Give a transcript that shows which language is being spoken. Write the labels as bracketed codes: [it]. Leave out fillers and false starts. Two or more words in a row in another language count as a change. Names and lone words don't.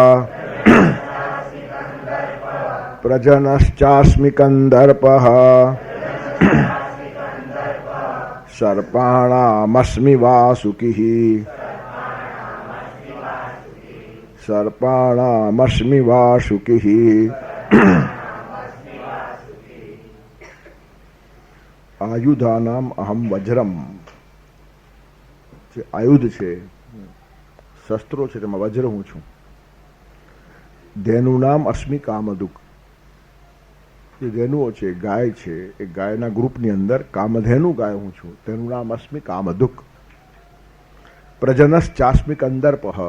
[sa] प्रजनश्चास्मि कन्दर्पः सर्पाणामस्मि वासुकिः सर्पाणामस्मि वासुकिः आयुधानाम अहम वज्रम [gu] જે આયુધ છે શસ્ત્રો છે તેમાં વજ્ર હું છું. [sa] धेनूनाम् अस्मि कामधुक्. [gu] જે ધેનુઓ છે ગાય છે એ ગાયના ગ્રુપની અંદર કામધેનુ ગાય હું છું. [sa] तेनु नाम अस्मि कामधुक्। प्रजनश्चास्मि कन्दर्पः.